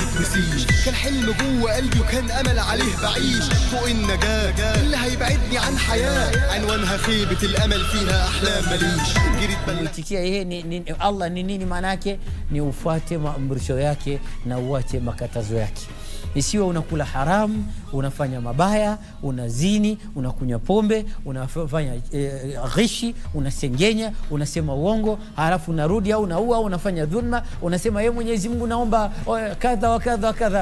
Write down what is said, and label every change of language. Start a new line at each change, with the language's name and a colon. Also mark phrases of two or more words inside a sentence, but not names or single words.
Arabic: نسيش. كان حلم جوه قلبي وكان امل عليه بعيش. فوق النجاة اللي هيبعدني عن حياة عنوانها خيبة الامل فيها احلام ماليش.
Swahili: Nitikia yeye Allah ni nini maana yake? Ni ufuate maamrisho yake na uache makatazo yake. Isiwe unakula haramu, unafanya mabaya, unazini, unakunywa pombe, unafanya ghishi, unasengenya, unasema uongo, halafu unarudi au unaua, unafanya dhulma, unasema yeye Mwenyezi Mungu naomba kadha wa kadha wa kadha.